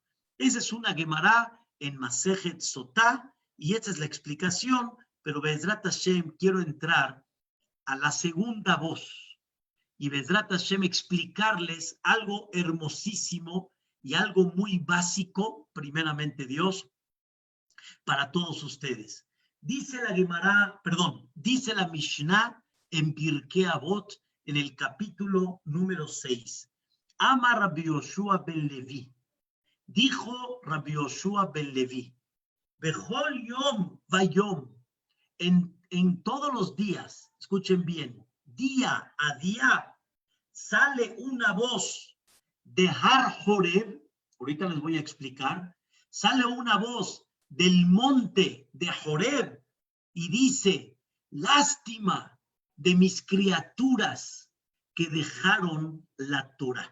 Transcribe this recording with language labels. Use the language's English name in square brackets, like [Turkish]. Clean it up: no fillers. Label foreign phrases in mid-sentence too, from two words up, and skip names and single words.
[Spanish] Esa es una Gemara en Masejet Sotá, y esa es la explicación, pero [Hebrew] בעזרת השם [Spanish] quiero entrar a la segunda voz, y [Hebrew] בעזרת השם [Spanish] explicarles algo hermosísimo y algo muy básico, primeramente Dios, para todos ustedes. Dice la Gemara, dice la Mishnah en Pirkei Avot, en el capítulo número 6. [Hebrew] אמר רבי יהושע בן לוי. [Spanish] Dijo Rabbi Yoshua ben Levi, [Hebrew] בכל יום ויום, [Spanish] en todos los días, escuchen bien, día a día, sale una voz de Har Horeb, ahorita les voy a explicar, sale una voz del monte de Horeb y dice, lástima de mis criaturas que dejaron la Torah.